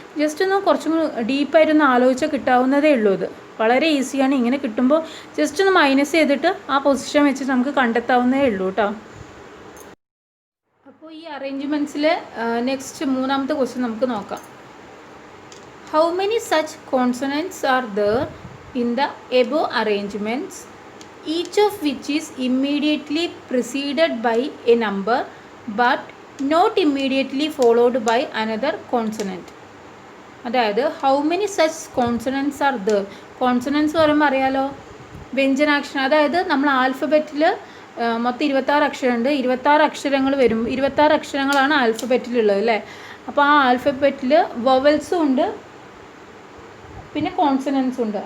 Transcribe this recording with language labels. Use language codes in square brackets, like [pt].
[ml] Just ഒന്ന് കുറച്ചും കൂടി ഡീപ്പായിട്ടൊന്ന് ആലോചിച്ചാൽ കിട്ടാവുന്നതേ ഉള്ളൂ. ഇത് വളരെ ഈസിയാണ്. ഇങ്ങനെ കിട്ടുമ്പോൾ ജസ്റ്റ് ഒന്ന് മൈനസ് ചെയ്തിട്ട് ആ പൊസിഷൻ വെച്ചിട്ട് നമുക്ക് കണ്ടെത്താവുന്നതേ ഉള്ളൂ കേട്ടോ. അപ്പോൾ ഈ അറേഞ്ച്മെൻറ്റ്സിൽ നെക്സ്റ്റ് മൂന്നാമത്തെ ക്വസ്റ്റ്യൻ നമുക്ക് നോക്കാം. [en] How many such consonants are there in the above arrangements, each of which is immediately preceded by a number but not immediately followed by another consonant. [ml] അതായത് [en] How many such consonants are there. [ml] കോൺസണൻറ്റ്സ് പറയുമ്പോൾ അറിയാലോ, വ്യഞ്ജനാക്ഷരം. അതായത് നമ്മൾ ആൽഫബറ്റിൽ മൊത്തം 26 അക്ഷരമുണ്ട്. 26 അക്ഷരങ്ങൾ വരും. 26 അക്ഷരങ്ങളാണ് ആൽഫബറ്റിലുള്ളത് അല്ലേ. അപ്പോൾ ആ ആൽഫബറ്റിൽ വവൽസും ഉണ്ട്, പിന്നെ കോൺസണൻസും ഉണ്ട്.